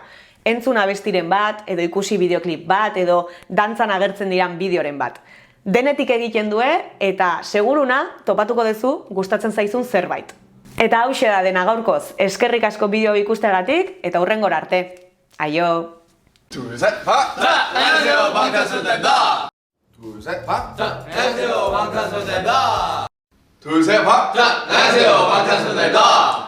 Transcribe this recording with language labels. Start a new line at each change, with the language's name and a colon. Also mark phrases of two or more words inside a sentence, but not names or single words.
Basque: Entzun abestiren bat, edo ikusi bideoklip bat, edo dantzan agertzen diran bideoren bat. Denetik egiten due eta seguruna topatuko duzu gustatzen zaizun zerbait. Eta hauxe da dena gaurkoz, eskerrik asko bideo ikusteagatik eta hurrengora arte. Aio!
Korean: 둘, 셋, 박! 자, 안녕하세요, 방탄소년단입니다! 둘, 셋, 박! 자, 안녕하세요, 방탄소년단입니다! 둘, 셋, 박! 자, 안녕하세요, 방탄소년단입니다!